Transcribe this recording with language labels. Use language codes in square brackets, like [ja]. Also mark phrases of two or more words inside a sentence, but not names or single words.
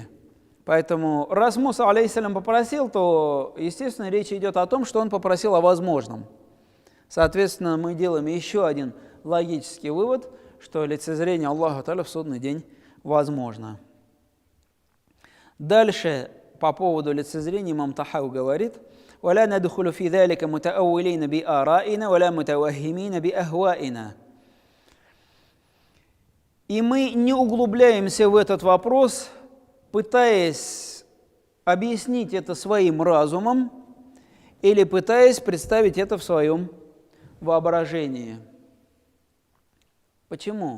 [ru] Поэтому, раз Муса, алейхиссалям, попросил, то, естественно, речь идет о том, что он попросил о возможном. Соответственно, мы делаем еще один логический вывод, что лицезрение Аллаха Та'аля в судный день возможно. Дальше, по поводу лицезрения, имам Тахау говорит, [ar] «ولا ندخل في ذلك متأولين بآرائنا ولا متوهمين بأهوائنا». [ru] И мы не углубляемся в этот вопрос, пытаясь объяснить это своим разумом или пытаясь представить это в своем воображении. Почему?